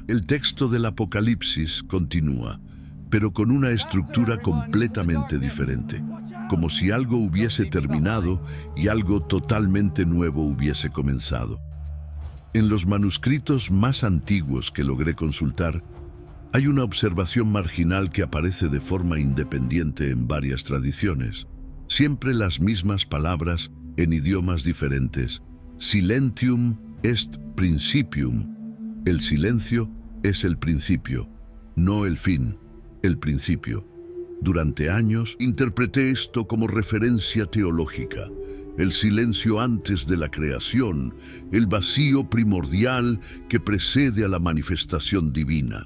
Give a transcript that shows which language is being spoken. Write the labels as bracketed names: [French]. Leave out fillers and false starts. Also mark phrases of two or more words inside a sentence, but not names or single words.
[Spanish] El texto del Apocalipsis continúa, pero con una estructura completamente diferente, como si algo hubiese terminado y algo totalmente nuevo hubiese comenzado. En los manuscritos más antiguos que logré consultar, hay una observación marginal que aparece de forma independiente en varias tradiciones. Siempre las mismas palabras en idiomas diferentes. [Latin] Silentium est principium. [Spanish] El silencio es el principio, no el fin, el principio. Durante años interpreté esto como referencia teológica. El silencio antes de la creación, el vacío primordial que precede a la manifestación divina.